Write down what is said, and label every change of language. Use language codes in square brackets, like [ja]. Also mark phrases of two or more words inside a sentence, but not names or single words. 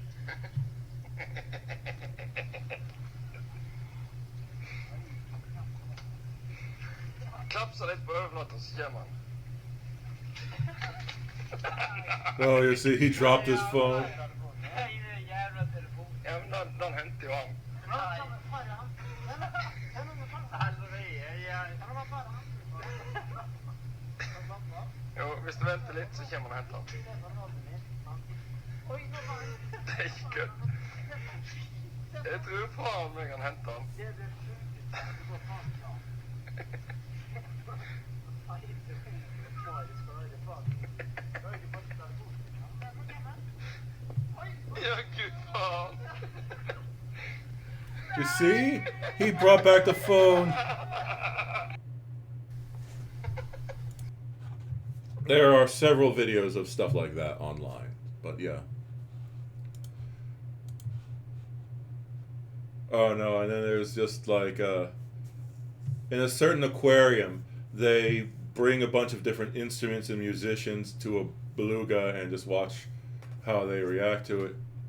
[sv] Klapsa lite på överlotten så ser man. [en] Oh, you see, he dropped his phone. [no] Ja, men den hentet jo han. Jo, hvis du venter litt, så kommer han og henter han. Det er ikke kødd. Jeg tror faen meg han henter han. Ja, gud faen. [en] You see? He brought back the phone. There are several videos of stuff like that online, but yeah. Oh no, and then there's just like in a certain aquarium, they bring a bunch of different instruments and musicians to a beluga and just watch how they react to it.